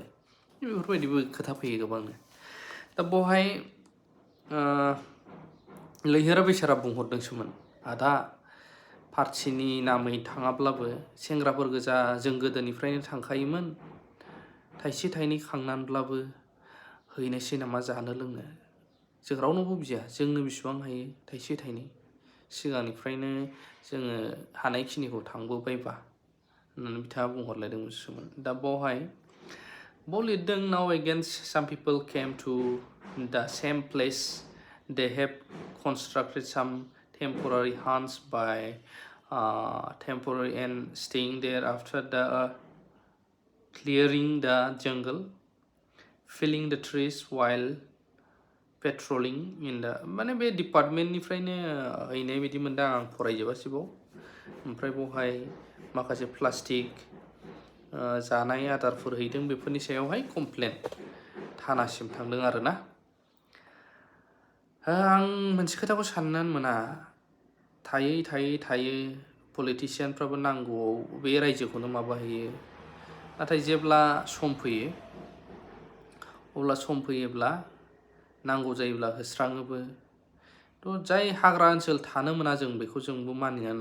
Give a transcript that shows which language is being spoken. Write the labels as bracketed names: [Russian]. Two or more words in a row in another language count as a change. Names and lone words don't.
[Bodo] बेफोरबायदिबो खोथा फैयो गोबांनो। दा बेवहाय लैहोरा बेसारा बुंहरदोंसोमोन, आदा पार्टिनि नामै थाङाब्लाबो सेंग्राफोर गोजा जों गोदोनिफ्रायनो थांखायोमोन, थाइसे थाइनै खांनानैब्लाबो हैनोसै नामा जानो लोंनो? जों रावनावबो बिया, जोंनो बेसेबां हायो थाइसे थाइनै सिगांनिफ्रायनो जोङो हानायखिनिखौ थांबोबायबा होननानै बिथाङा बुंहरलायदोंमोन। दा बावहाय लिरदों [English] now again some people came to the same place. They have constructed some temporary hunts by temporary and staying there after the clearing the jungle, filling the trees while patrolling in the [Bodo] माने बे डिपार्टमेन्टनिफ्रायनो हैनाय बायदि मोनदां आं फरायजोबासैबाव ओमफ्राय बहाय माखासे प्लास्टिक जानाय आदारफोर हैदों बेफोरनि सायावहाय कमप्लेन थानासिम थांदों आरोना आं मोनसे खोथाखौ साननानै मोना थायै पलिटिशियानफ्राबो नांगौआव बे रायजोखौनो माबाहैयो नाथाय जेब्ला सम फैयो अब्ला सम फैयोब्ला नांगौ जायोब्ला होस्राङोबो थ' जाय हाग्रा ओनसोल थानो मोना जों बेखौ जोंबो मानिनानै